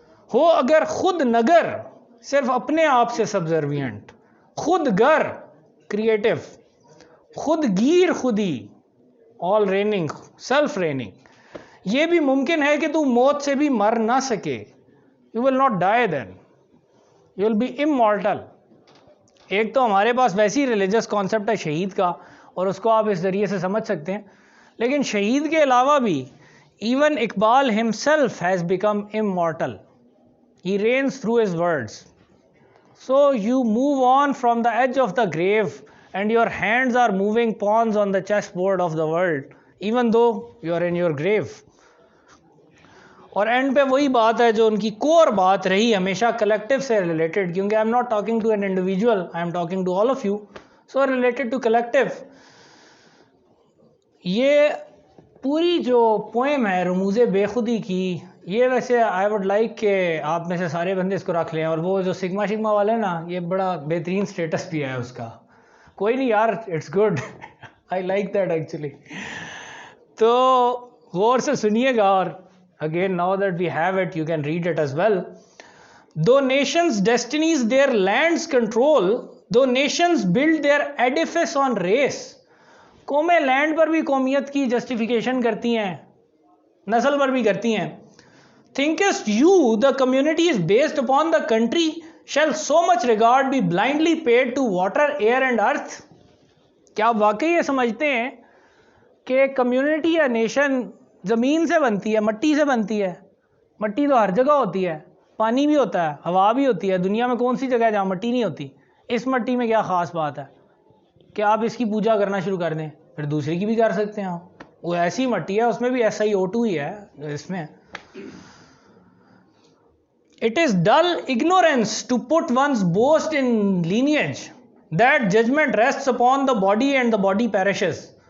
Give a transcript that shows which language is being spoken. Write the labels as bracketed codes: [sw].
[ur] ہو اگر خود نگر صرف اپنے آپ سے سبزروینٹ، خود گر کریٹو، خود گیر خودی آل ریننگ سیلف ریننگ. یہ بھی ممکن ہے کہ تو موت سے بھی مر نہ سکے. [en] You will not die then, you will be immortal. [ur] ایک تو ہمارے پاس ویسی ریلیجس کانسیپٹ ہے شہید کا، اور اس کو آپ اس ذریعے سے سمجھ سکتے ہیں. لیکن شہید کے علاوہ بھی [en] Even Iqbal himself has become immortal. He reigns through his words. So you move on from the edge of the grave and your hands are moving pawns on the chessboard of the world, even though you are in your grave. [ur] اور and پہ وہی بات ہے جو ان کی کور بات رہی ہمیشہ کلیکٹیو سے ریلیٹڈ، کیونکہ [en] I am not talking to an individual, I am talking to all of you, so related to collective. [ur] یہ پوری جو پوئم ہے رموز بے خودی کی، یہ ویسے [en] I would like [ur] کہ آپ میں سے سارے بندے اس کو رکھ لیں. اور وہ جو سگما شگما والے نا، یہ بڑا بہترین سٹیٹس بھی ہے اس کا. کوئی نہیں یار، [en] It's good, I like that actually. [ur] تو غور سے سنیے گا، [en] اور again now that we have it you can read it as well. Though nations destinies their lands control, though nations build their edifice on race. [ur] قومیں land پر بھی قومیت کی justification کرتی ہیں، نسل پر بھی کرتی ہیں. [en] Thinkest you the community is based upon the country, shall so much regard be blindly paid to water, air and earth? [ur] کیا آپ واقعی یہ سمجھتے ہیں کہ کمیونٹی یا نیشن زمین سے بنتی ہے، مٹی سے بنتی ہے؟ مٹی تو ہر جگہ ہوتی ہے، پانی بھی ہوتا ہے، ہوا بھی ہوتی ہے. دنیا میں کون سی جگہ ہے جہاں مٹی نہیں ہوتی؟ اس مٹی میں کیا خاص بات ہے کہ آپ اس کی پوجا کرنا شروع کر دیں؟ پھر دوسری کی بھی کر سکتے ہیں آپ. وہ ایسی مٹی ہے، اس میں بھی SiO2 ہی ہے اس میں. [en] It is dull ignorance to put one's boast in lineage, that judgment rests upon the body and the body perishes.